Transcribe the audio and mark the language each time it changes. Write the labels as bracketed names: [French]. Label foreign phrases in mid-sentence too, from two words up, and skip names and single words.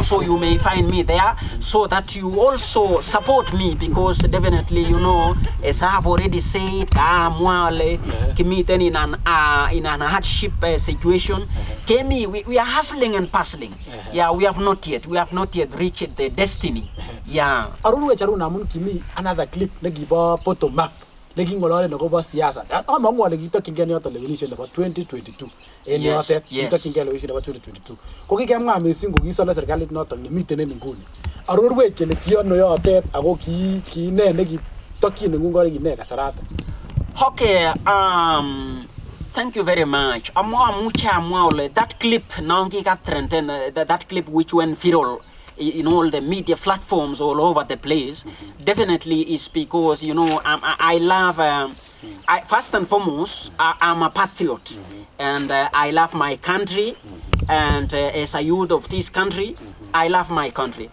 [English] So you may find me there, so that you also support me, because definitely, you know, as I have already said, committed in an hardship situation. We are hustling and puzzling. Yeah, we have not yet reached the destiny. Yeah. [Kalenjin] Aruna mun kimi [English] another clip [Kalenjin] negibo photo map negingolole nogobo siasa. Amamu ale gitokingen yoto lewenishe nebo 2022. En yote gitokingen lewenishe nebo 2022. Kokikemwa mising kokisole serikalit noto nemiten en nguni. Arorwech kele kiono yotet ako ki ne negitokyin ngungore ki ne kasarata. [English] Okay, thank you very much. That clip that clip which went viral in all the media platforms all over the place, definitely is because, you know, I love, first and foremost, I'm a patriot, and I love my country, and as a youth of this country, I love my country.